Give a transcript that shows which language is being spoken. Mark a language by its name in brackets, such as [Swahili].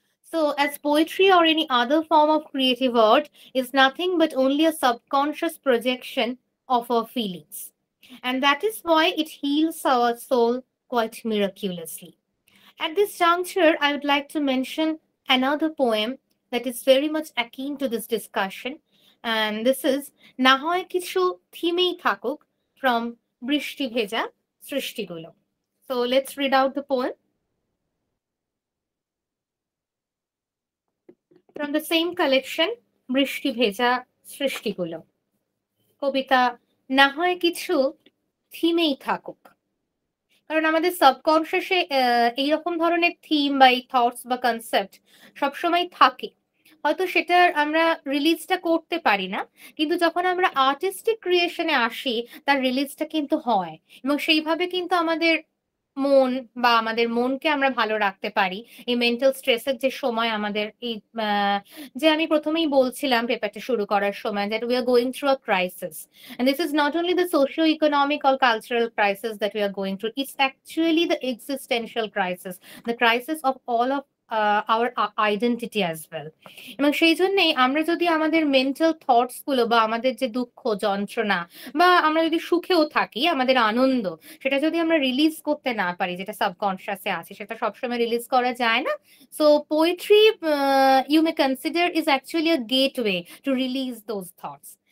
[English] So, as poetry or any other form of creative art is nothing but only a subconscious projection of our feelings. And that is why it heals our soul quite miraculously. At this juncture, I would like to mention another poem that is very much akin to this discussion. And this is Na হয় কিছু থিমেই থাকুক from বৃষ্টি ভেজা সৃষ্টিগুলো. So let's read out the poem. From the same collection, বৃষ্টি ভেজা সৃষ্টিগুলো. [Bangla] কবিতা না হয় কিছু থিমেই থাকুক। কারণ আমাদের সাবকনসিয়াসে এইরকম ধরনের থিম বা এই থটস বা কনসেপ্ট সবসময় থাকে। হয়তো সেটার আমরা রিলিজটা করতে পারি না, কিন্তু যখন আমরা আর্টিস্টিক ক্রিয়েশনে আসি তার রিলিজটা কিন্তু হয় এবং সেইভাবে কিন্তু আমাদের মন বা আমাদের মনকে আমরা ভালো রাখতে পারি। এই মেন্টাল স্ট্রেসের যে সময় আমাদের এই যে আমি প্রথমেই বলছিলাম পেপারটা শুরু করার সময় [English] that we are going through a crisis, and this is not only the socio-economic or cultural crisis that we are going through, it's actually the existential crisis, the crisis of all of our identity as well. [Bangla] এবং সেই জন্যেই আমরা যদি আমাদের mental thoughts গুলো বা আমাদের যে দুঃখ যন্ত্রণা বা আমরা যদি সুখেও থাকি, আমাদের আনন্দ সেটা যদি আমরা রিলিজ করতে না পারি, যেটা সাবকনসিয়াসে আছে সেটা সবসময় রিলিজ করা যায় না। [English] So poetry you may consider is actually a gateway to release those thoughts.